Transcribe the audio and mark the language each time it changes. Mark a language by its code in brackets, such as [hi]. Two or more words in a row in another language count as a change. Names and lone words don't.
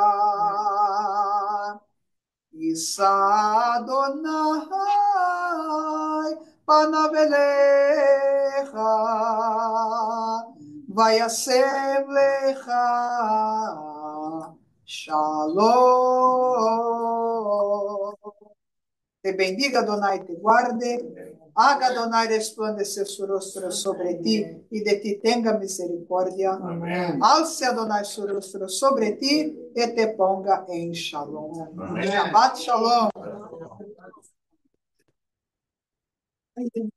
[he] ישא אדוני פניו אליך. וישם לך שלום. [es] Te bendiga, Adonai, te guarde. Haga Adonai resplandecer su rostro sobre ti y de ti tenga misericórdia. [pt] Amém. [es] Alce Adonai su rostro sobre ti e te ponga em shalom. [pt] Amém. [he] שבת שלום.